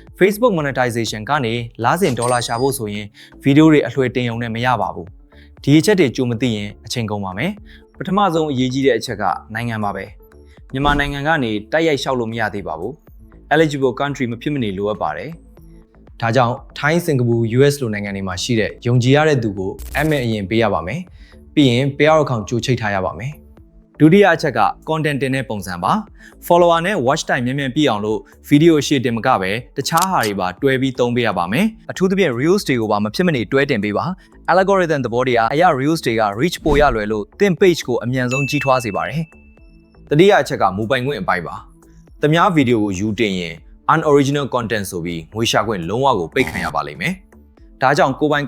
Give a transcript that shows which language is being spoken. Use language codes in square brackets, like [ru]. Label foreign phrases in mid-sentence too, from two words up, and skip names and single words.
[my] Facebook monetization ကနေလာစဉ်ဒေါ်လာရှာဖို့ဆိုရင်ဗီဒီယိုတွေအလွှဲတင်ရုံနဲ့မရပါဘူးဒီအချက်တွေကြိုမသိရင်အချိန်ကုန်ပါမယ်ပထမဆုံးအရေးကြီးတဲ့အချက်ကနိုင်ငံပါပဲမြန်မာနိုင်ငံကနေတိုက်ရိုက်လျှောက်လို့မရသေးပါဘူး [en] eligible country [my] မဖြစ်မနေလိုအပ်ပါတယ်ဒါကြောင့်ထိုင်းစင်ကာပူ US လိုနိုင်ငံတွေမှာရှိတဲ့ယုံ ကြည်ရတဲ့သူကိုအရင်ပေးရပါမယ်ပြီးရင် [en] payout account [my] ကြိုချိတ်ထားရပါမယ်ဒုတိယအချက်က content တင်တဲ့ပုံစံပါ follower နဲ့ watch time မြန်မြန်ပြည့်အောင်လို့ video ရှေ့တင်မကပဲတခြားဟာတွေပါတွဲပြီးသုံးပေးရပါမယ်အ ထူးသဖြင့် reels တွေကိုပါမဖြစ်မနေတွဲတင်ပေးပါ algorithm သဘောတရားအရာ reels တွေက reach ပိုရလွယ်လို့သင် page ကိုအမြန်ဆုံးကြီးထွားစေပါတယ်တတိယအချက်ကမူပိုင်ခွ င့်အပိုင်းပါသမ ्या ဗီဒီယိုကိုယူတင်ရင် [en] unoriginal content [my] ဆိုပြီးငွေရှာခွင့်လုံးဝကိုပိတ်ခံရပါလိမ့်မယ်ဒါကြောင့်ကိုပိုင်